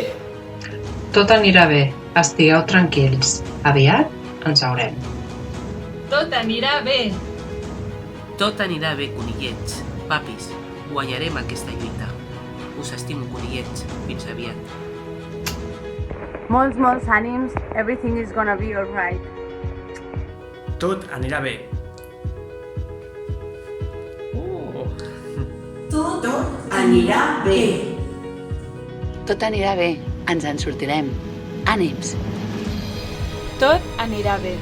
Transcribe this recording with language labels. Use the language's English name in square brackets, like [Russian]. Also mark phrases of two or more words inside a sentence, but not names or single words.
[Catalan] Tot anirà bé. Estigueu tranquils. Aviat ens veurem. Tot anirà bé. Tot anirà bé, conillets. Papis, guanyarem aquesta lluita. Us estimo, conillets. Fins aviat. Molts ànims. [English] Everything is gonna be alright. [Catalan] Tot anirà bé. Tot anirà bé. Tot anirà bé, ens en sortirem. Ànims! Tot anirà bé.